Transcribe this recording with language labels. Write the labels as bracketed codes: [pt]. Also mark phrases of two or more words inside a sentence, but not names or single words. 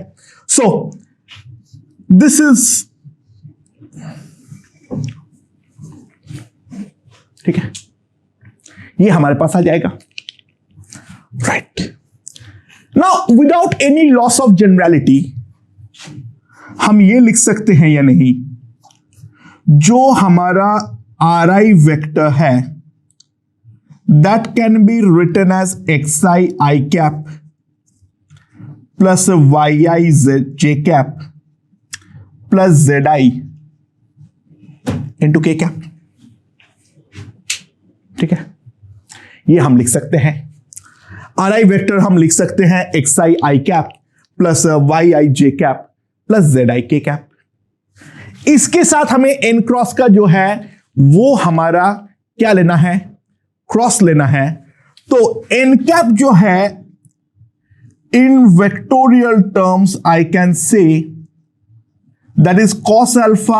[en] so this is [hi] ठीक है, ये हमारे पास आ जाएगा, राइट। [en] now without any loss of generality [hi] हम ये लिख सकते हैं या नहीं, जो हमारा RI वेक्टर है [en] that can be written as xi I cap plus yi z j cap plus zi into k cap, [hi] ठीक है, ये हम लिख सकते हैं। [en] RI वेक्टर [hi] हम लिख सकते हैं [en] xi I cap plus yi j cap plus zi k cap। [hi] इसके साथ हमें n क्रॉस का जो है वो हमारा क्या लेना है, क्रॉस लेना है। तो n कैप जो है [en] in vectorial terms I can say that is cos alpha